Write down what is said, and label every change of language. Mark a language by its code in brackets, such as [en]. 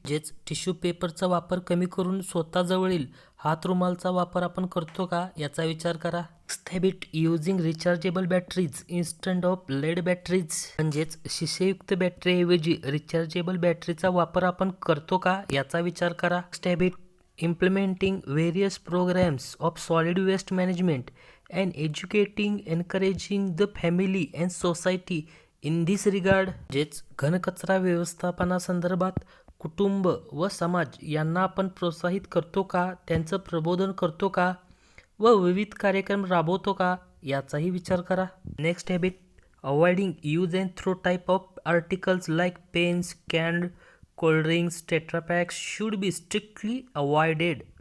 [mr] म्हणजेच टिश्यू पेपरचा वापर कमी करून स्वतःजवळील हातरुमालचा वापर आपण करतो का याचा विचार करा. [en] Habit using rechargeable batteries instead of lead batteries. [mr] म्हणजेच शिसेयुक्त बॅटरीऐवजी रिचार्जेबल बॅटरीचा वापर आपण करतो का याचा विचार करा. [en] Habit implementing various programs of solid waste management and educating encouraging the family and society in this regard. [mr] म्हणजेच घनकचरा व्यवस्थापनासंदर्भात कुटुंब व समाज यांना आपण प्रोत्साहित करतो का, त्यांचं प्रबोधन करतो का व विविध कार्यक्रम राबवतो का याचाही विचार करा. [en] Next habit avoiding use and throw type of articles like pens, canned cold drinks, tetrapacks should be strictly avoided.